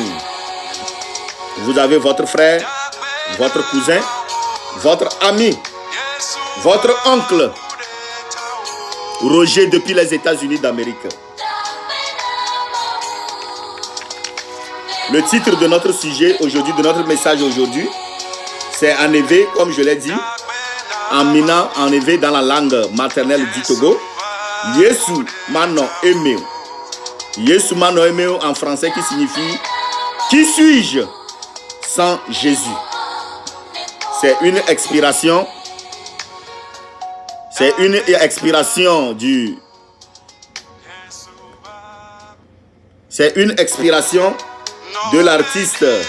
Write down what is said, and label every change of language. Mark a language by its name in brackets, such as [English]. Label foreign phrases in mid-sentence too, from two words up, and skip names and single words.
[French] Vous avez votre frère, votre cousin, votre ami, votre oncle, Roger depuis les États-Unis d'Amérique. Le titre de notre sujet aujourd'hui, de notre message aujourd'hui, c'est en éveil, comme je l'ai dit, en mina, en éveil dans la langue maternelle du Togo. [Gen] Yesu mano emeo. Yesu mano emeo [French] en français qui signifie qui suis-je sans Jésus? C'est une expiration. C'est une expiration du. C'est une expiration de l'artiste.